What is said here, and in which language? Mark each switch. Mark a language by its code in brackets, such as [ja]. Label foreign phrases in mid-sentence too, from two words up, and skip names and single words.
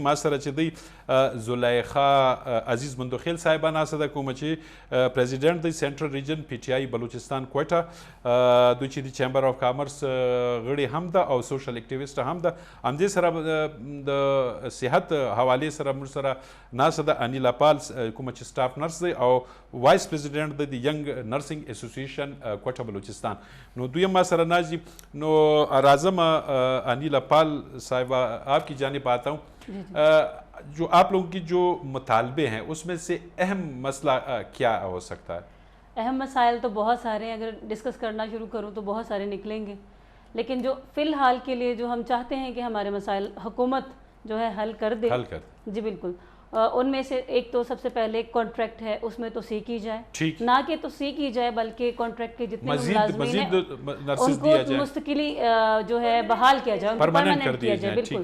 [ps] ما سره چې دی زلیخا عزیز مندوخیل صاحبہ ناسته ده, کوم چې پریزیډنټ دی [en] central region [ps] پی ټی آی بلوچستان کوټه, دوی چې د [en] chamber of commerce [ps] غړي هم ده او [en] social activist [ps] هم ده. همدې سره د صحت حواله سره موږ سره ناسته ده انیلا پال کوم چې [en] staff nurse [ps] دی او [en] vice president [ps] دی د [en] young nursing association [ps] کوټه بلوچستان. نو دوی ما سره ناجی, نو راځم انیلا پال صاحب [ur] آپ کی جانب آتا ہوں. جو آپ لوگوں کی جو مطالبے ہیں اس میں سے اہم مسئلہ کیا ہو سکتا ہے؟ اہم مسائل تو بہت سارے ہیں، اگر ڈسکس کرنا شروع کروں تو بہت سارے نکلیں گے، لیکن جو فی الحال کے لیے جو ہم چاہتے ہیں کہ ہمارے مسائل حکومت جو ہے حل کر دے، جی بالکل، ان میں سے ایک تو سب سے پہلے کانٹریکٹ ہے، اس میں توسیع کی جائے، نہ کہ توسیع کی جائے بلکہ کانٹریکٹ کے جتنے ملازمین ہیں ان کو مستقلی جو ہے بحال کیا جائے، ان کو پرماننٹ کیا جائے، بالکل۔